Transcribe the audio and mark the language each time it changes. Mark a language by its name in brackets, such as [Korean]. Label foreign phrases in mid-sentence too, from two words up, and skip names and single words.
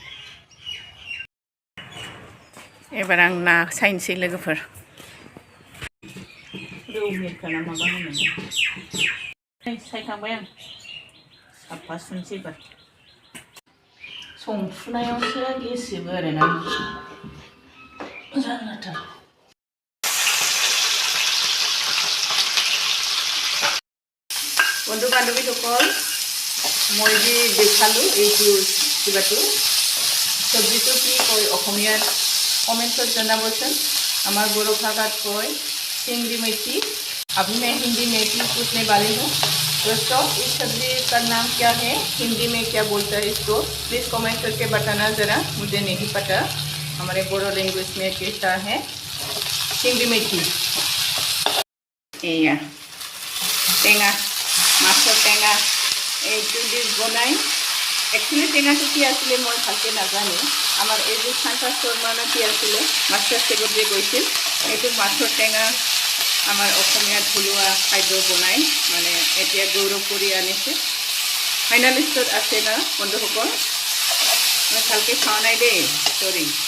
[Bodo] एबार आं ना सायनोसै लोगोफोर रौ मिरखा ना माबा होनो सायखांबाय आं साफा सुनोसै एबार संफुनायावसो गेसेबो आरोना [Assamese] जानलाथार বন্ধু বান্ধৱীসকল মই যে দেখালোঁ এইটো কিবাটো চব্জিটো কি কয় অসমীয়াত কমেণ্টছত জনাবচোন আমাৰ বড়ো ভাষাত কয় চিংড়ি মেথি [Hindi] अभी मैं हिंदी में भी पूछने वाली हूँ दोस्तों इस सब्जी का नाम क्या है हिंदी में क्या बोलता है इसको प्लीज़ कमेंट करके बताना ज़रा मुझे नहीं पता हमारे बोरो लैंग्वेज में कहता है चिंगड़ी मेथी [Assamese] या টেঙা মাছৰ টেঙা এইটো ডিশ বনাই একচুৱেলি টেঙাটো কি আছিলে মই ভালকৈ নাজানো আমাৰ এই যে শান্তা শৰ্মানে কি আছিলে মাষ্টাৰ চেফত যে গৈছিল এইটো মাছৰ টেঙা আমাৰ অসমীয়া থলুৱা খাদ্য বনাই মানে এতিয়া গৌৰৱ কৰি আনিছে ফাইনেলিষ্টত আছে না বন্ধুসকল মই ভালকৈ খোৱা নাই দেই চৰি